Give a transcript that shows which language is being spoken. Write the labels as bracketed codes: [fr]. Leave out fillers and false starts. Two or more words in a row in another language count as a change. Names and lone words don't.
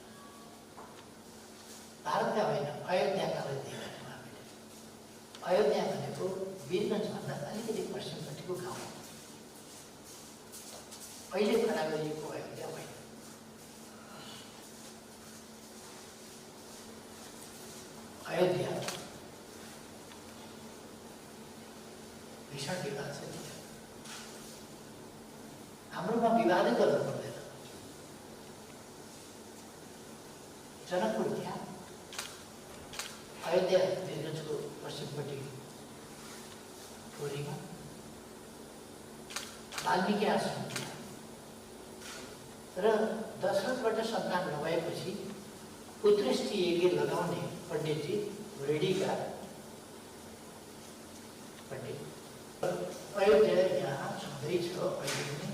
[ne] भारतका होइन, अयोध्याका लागि दिएका थियौँ हामीले। अयोध्या भनेको वीरगञ्जभन्दा अलिकति पश्चिमपट्टिको गाउँ हो। अहिले खडा गरिएको अयोध्या होइन। [hi] अयोध्या भीषण विवाद से दिया। [ne] हाम्रोमा विवादै गर्नु पर्दैन। जनकपुर त्यहाँ, अयोध्या वीरगञ्जको पश्चिमपट्टि टोलीमा, वाल्मीकि आश्रम त्यहाँ र दशरथबाट सन्तान नभएपछि उत्कृष्ट यज्ञ लगाउने पण्डितजी रेडीका पण्डित अयोध्या यहाँ छँदैछ अहिले पनि।